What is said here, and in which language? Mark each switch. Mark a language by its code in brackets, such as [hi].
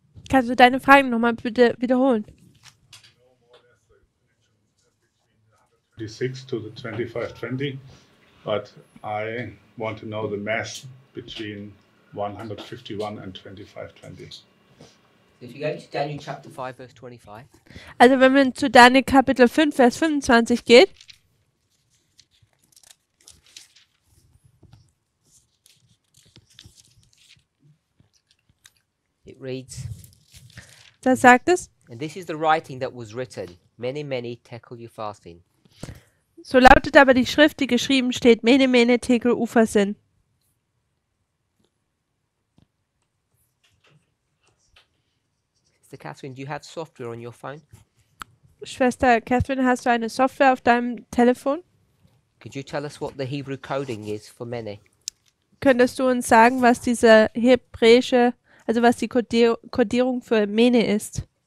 [de] Kannst du deine Fragen nochmal bitte wiederholen? [en] 26 to the 2520, but I want to know the mass between 151 and 2520. If you go to Daniel chapter 5, verse 25, [de] Also wenn man zu Daniel Kapitel 5, Vers 25 geht, [en] it reads, [de] da sagt es, [en] and this is the writing that was written, many, many tekel you fasting. [de] so lautet aber die Schrift, die geschrieben steht, Mene, Mene, Tekel, Ufersinn. [en] Sister Catherine, do you have software on your phone? [de] Schwester Catherine, hast du eine Software auf deinem Telefon? [en] Could you tell us what the Hebrew coding is for many? [de] Könntest du uns sagen, was diese hebräische, also was die Kodierung für Mene ist?